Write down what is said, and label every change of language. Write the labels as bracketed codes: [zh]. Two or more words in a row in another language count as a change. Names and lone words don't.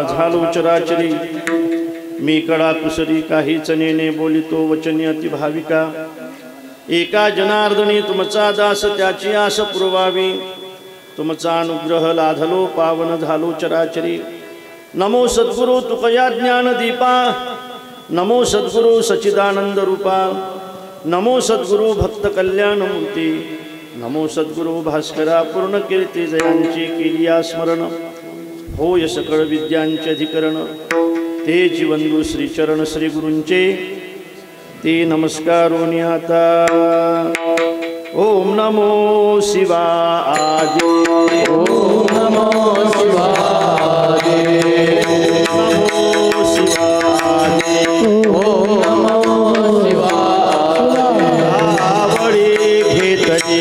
[mr] झालो चराचरी मी कडा कुसरी काहीच नेने बोलितो वचनी अति भाविका एका जनार्दनी तुमचा दास त्याची आस पुरवावी तुमचा अनुग्रह लाधलो पावन झालो चराचरी नमो सद्गुरु तुकया ज्ञान दीपा नमो सद्गुरु सच्चिदानंद रूपा नमो सद्गुरु भक्त कल्याण मूर्ती नमो सद्गुरु भास्करा पूर्ण कीर्ती जयांची केलिया स्मरण होय सकळ विद्यांचे अधिकरण ते जीवंदू श्रीचरण श्री गुरूंचे ते नमस्कारोनी आता [sa] ओम नमो शिवाय ओम नमो शिवाय नमो शिवाय ओम नमो शिवाय [mr] आवडे घेतले